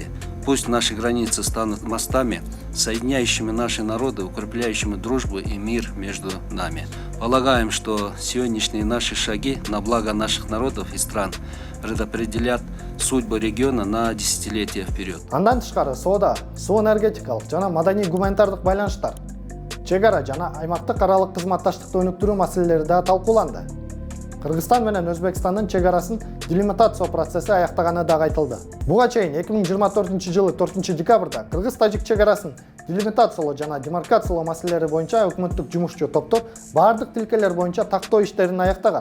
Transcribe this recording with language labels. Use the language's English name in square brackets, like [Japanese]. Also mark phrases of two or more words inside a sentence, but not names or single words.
[Russian] Пусть наши границы станут мостами, соединяющими наши народы, укрепляющими дружбу и мир между нами. Полагаем, что сегодняшние наши шаги на благо наших народов и стран предопределят судьбу региона на десятилетия вперед. [Kyrgyz] Андан тышкары соода, суу энергетикалык жана маданий гуманитардык байланыштар, чек ара жана аймактык аралык кызматташтыкты өнүктүрүү маселелери да талкууланды. Кыргызстан менен Өзбекстандын чек арасын делимитация процесси аяктаганы да айтылды. Буга чейин 2024-жылы 4-декабрда Кыргыз-Тажик чек арасын делимитациялоо жана демаркациялоо маселелери боюнча өкмөттүк жумушчу топтор бардык тилкелер боюнча тактоо иштерин аяктаган.